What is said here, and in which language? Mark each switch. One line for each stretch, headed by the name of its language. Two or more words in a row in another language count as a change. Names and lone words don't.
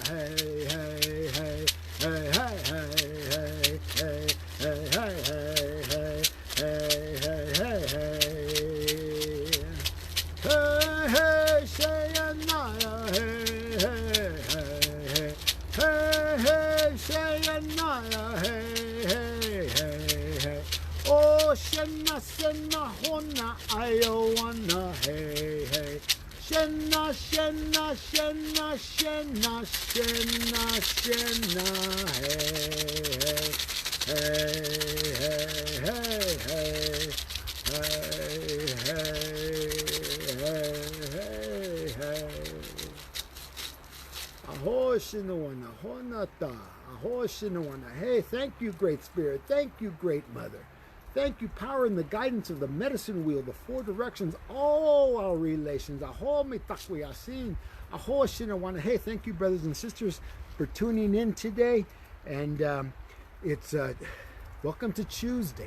English: Hey, hey, hey, hey, hey, hey, hey, hey, hey, hey, hey, hey, hey, hey. Hey, hey, Shayanaya, hey, hey, hey, hey, hey, hey, Shayanaya, hey, hey, hey, hey. Oh, Shana, Shana, Hona, Iowana, hey, hey. Shana, Shana, Shana, Shana, Shana, Shana, hey, hey, hey, hey, hey, hey, hey, hey, hey. Aho Shinawana, Honata, Aho Shinawana. Hey, thank you, Great Spirit. Thank you, Great Mother. Thank you, power and the guidance of the medicine wheel, the four directions, all our relations.
Lakota: Aho Mitakwi Asin, Aho Shinawana.
English: Hey, thank you, brothers and sisters, for tuning in today. And it's welcome to Chuesday.